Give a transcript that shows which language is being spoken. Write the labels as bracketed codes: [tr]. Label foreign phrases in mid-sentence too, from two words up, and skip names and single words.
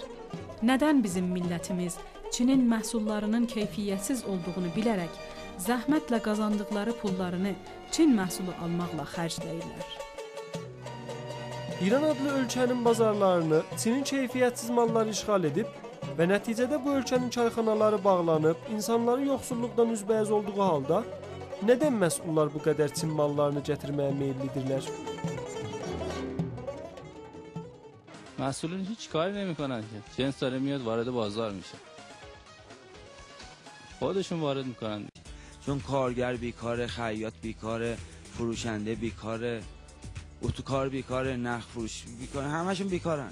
[az] Nədən bizim millətimiz Çinin məhsullarının keyfiyyətsiz olduğunu bilərək zəhmətlə qazandıqları pullarını Çin məhsulu almaqla xərcləyirlər? İran adlı ölkənin bazarlarını Çinin keyfiyyətsiz malları işğal edib və nəticədə bu ölkənin çayxanaları bağlanıb, insanların yoxsulluqdan üzbəyiz olduğu halda nədən məsullar bu qədər Çin mallarını gətirməyə meyillidirlər? [fa] مسئولین هیچ کاری نمی‌کنن که جنس داره میاد وارد بازار میشه خودشون وارد میکنن چون کارگر بیکاره، خیاط بیکاره، فروشنده بیکاره، اتوکار بیکاره، نخ فروش بیکاره، همشون بیکارن.